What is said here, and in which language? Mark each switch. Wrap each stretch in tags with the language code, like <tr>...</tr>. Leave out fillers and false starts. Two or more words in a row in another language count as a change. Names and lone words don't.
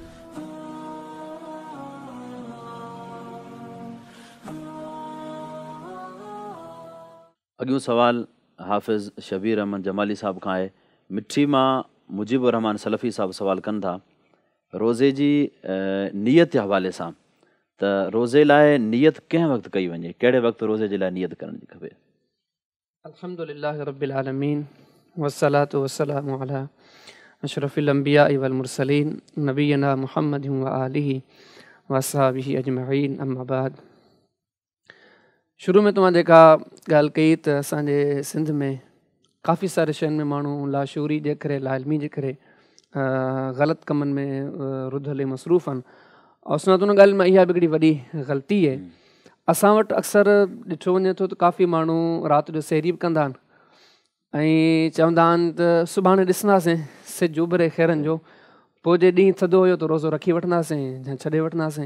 <sd>अॻियों सवाल हाफ़िज़ शबीर अहमद जमाली साहब खां आहे। मिठी मां मुजीबुर रहमान सलफ़ी साहब सवाल कनि था रोज़े जी नियत जे हवाले सां त रोज़े लाइ नियत कंहिं वक़्तु कई वञे, कहिड़े वक़्तु रोज़े जे लाइ नियत करण जी खपे?</sd> <ar>الحمد لله رب العالمين والصلاة والسلام على أشرف الأنبياء والمرسلين نبينا محمد وآله وأصحابه أجمعين أما بعد.</ar> <sd>शुरू में तव्हां जेका ॻाल्हि कई त असांजे सिंध में काफ़ी सारे शयुनि में माण्हू लाशूरी जे करे लाइल्मी जे करे ग़लति कमनि में रुधल मसरूफ़ आहिनि। और सुञातो हुन ॻाल्हि में इहा बि हिकिड़ी वॾी ग़लती आहे। असां वटि अक्सर ॾिठो वञे थो त काफ़ी माण्हू राति जो सहरी बि कंदा आहिनि ऐं चवंदा आहिनि त सुभाणे ॾिसंदासीं सिजु उभरे खैरनि जो, पोइ जे ॾींहुं थधो हुयो त रोज़ो रखी वठंदासीं या छॾे वठंदासीं।</sd>